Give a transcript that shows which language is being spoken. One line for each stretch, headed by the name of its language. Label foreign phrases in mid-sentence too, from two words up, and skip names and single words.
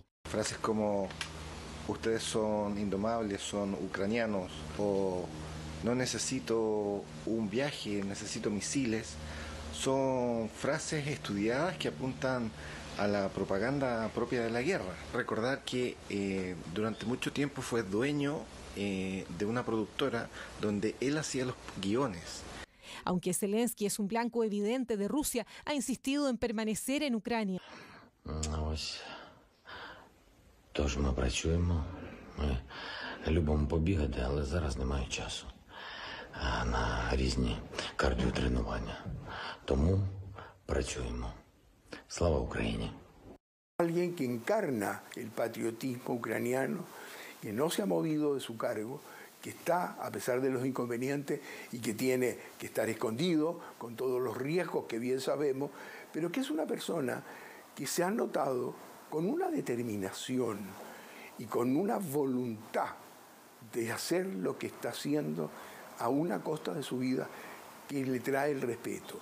Spanish: Frases como ustedes son indomables, son ucranianos, o no necesito un viaje, necesito misiles, son frases estudiadas que apuntan a la propaganda propia de la guerra. Recordar que durante mucho tiempo fue dueño de una productora donde él hacía los guiones. Aunque Zelensky es un blanco evidente de Rusia, ha insistido en permanecer en Ucrania.
Ukrainian: Тож ми працюємо, ми любимо побігати, але зараз немає часу на різні кардіотренування. Тому працюємо. Слава Україні!
Spanish: Alguien que encarna el patriotismo ucraniano, que no se ha movido de su cargo, que está, a pesar de los inconvenientes, y que tiene que estar escondido con todos los riesgos que bien sabemos, pero que es una persona que se ha notado con una determinación y con una voluntad de hacer lo que está haciendo a una costa de su vida que le trae el respeto.